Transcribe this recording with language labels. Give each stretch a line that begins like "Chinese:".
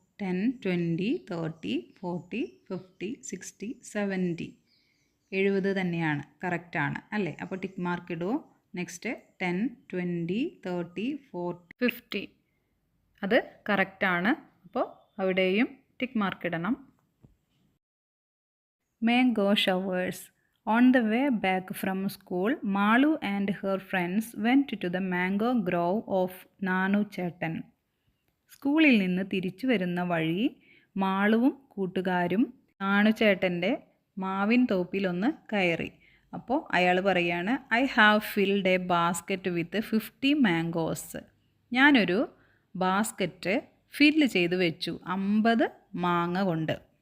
Malayalam: 10, 20, 30, 40, 50, 60, 70 70 തന്നെയാണ്, കറക്റ്റാണ് അല്ലേ? അപ്പോൾ ടിക്ക് മാർക്ക് ഇടുമോ? നെക്സ്റ്റ് 10, 20, 30, 40, 50 അത് കറക്റ്റാണ്. അപ്പോൾ അവിടെയും ടിക്ക് മാർക്ക് ഇടണം. Mango showers.
English: On the way back from school, Malu and her friends went to the mango grove of Nanu Chetan.
Malayalam: സ്കൂളിൽ നിന്ന് തിരിച്ചു വരുന്ന വഴി മാളുവും കൂട്ടുകാരും നാണുചേട്ടൻ്റെ മാവിൻ തോപ്പിലൊന്ന് കയറി. അപ്പോൾ അയാൾ പറയാണ്,
English: I have filled a basket with 50 mangoes.
Malayalam: ഞാനൊരു ബാസ്ക്കറ്റ് ഫില്ല് ചെയ്ത് വെച്ചു 50 മാങ്ങ കൊണ്ട്.